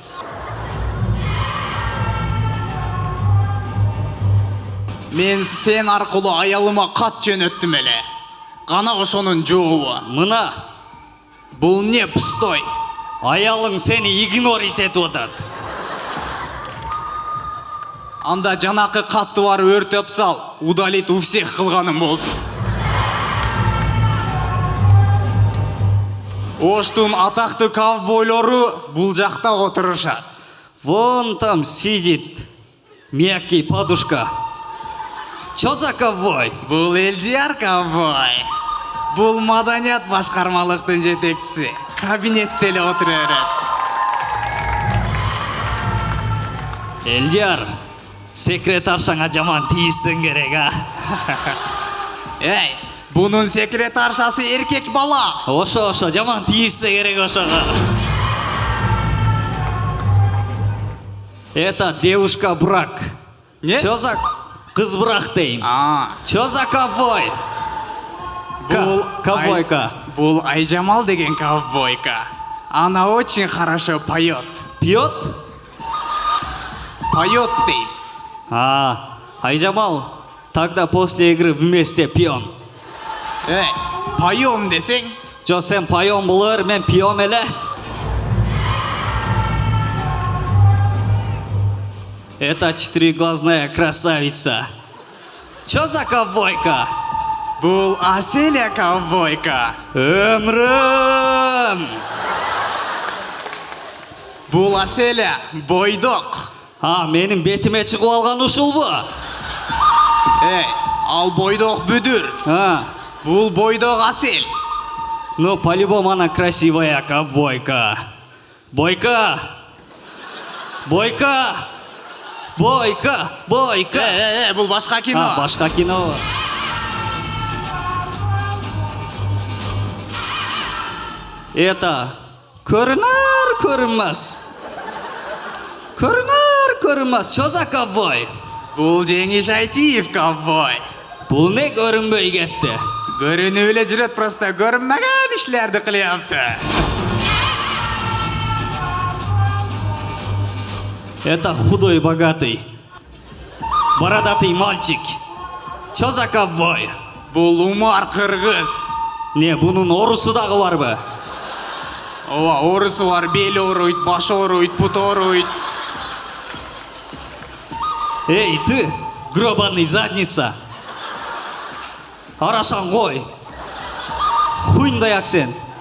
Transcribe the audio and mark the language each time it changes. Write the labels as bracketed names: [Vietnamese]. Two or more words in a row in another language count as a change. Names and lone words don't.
[Kyrgyz] Мен сен аркылуу аялыма кат жөнөттүм эле. Кана ошонун жообу. Мына. Бул не пустой? Аялың сени игнорить этип атат. Анда жанакы катты бар өртөп сал, [Russian] удалить у всех [Kyrgyz] кылганым болсун. Оштун атактуу ковбойлору бул жакта отурушат. [Russian] Вон там сидит мягкий подушка. Чё за ковбой? [Kyrgyz] Бул Элдияр ковбой. Бул маданият башкармалыктын жетекчиси. Кабинетте эле отура берет. Элдияр, секретаршаңа жаман тийишсең керек, а? Эй, бунун секретаршасы эркек бала. Ошо, жаман тийишсе керек ошого. [Russian] Это девушка брак. [Kyrgyz] Не? [Russian] Чё за [Kyrgyz] кыз брак дейм? [Russian] Чё за ковбой? Ковбойка. [Kyrgyz] Бул Айжамал деген ковбойка. [Russian] Она очень хорошо поет. Пьет? [Kyrgyz] Поет дейм. Айжамал, [Russian] тогда после игры вместе пьем. [Kyrgyz] Эй, поем десең? Жо, сен поем болор, мен пьем эле. [Russian] Это четырехглазная красавица. Чё за ковбойка? [Kyrgyz] Бул Аселя ковбойка. Өмрüm. Бул Аселя бойдок. Менин бетиме чыгып алган ушулбу? Эй, ал бойдок бүдүр. Бул бойдок Асел. [Russian] Ну, по-любому она красивая ковбойка. [Kyrgyz] Бойка! Бойка! Бойка! Бойка! Бул башка кино. Башка кино. Это көрүнөр көрүнмөс. Көрүнөр көрүнмөс. [Russian] Чё за ковбой? [Kyrgyz] Бул Жеңиш Айтиев ковбой. Бул не көрүнбөй кетти? Көрүнүп эле жүрөт, просто көрүнмөгөн ишлерди кылыпты. [Russian] Это худой богатый. Бородатый мальчик. Чё за ковбой? [Kyrgyz] Бул Умар кыргыз. Не, бунун орусу дагы барбы? Ооба, орусу бар, бели ооруйт, башы ооруйт, буту ооруйт. [Russian] Эй, ты, гробаный задница. [Kyrgyz] Арашан кой. Хуйндаяк сен.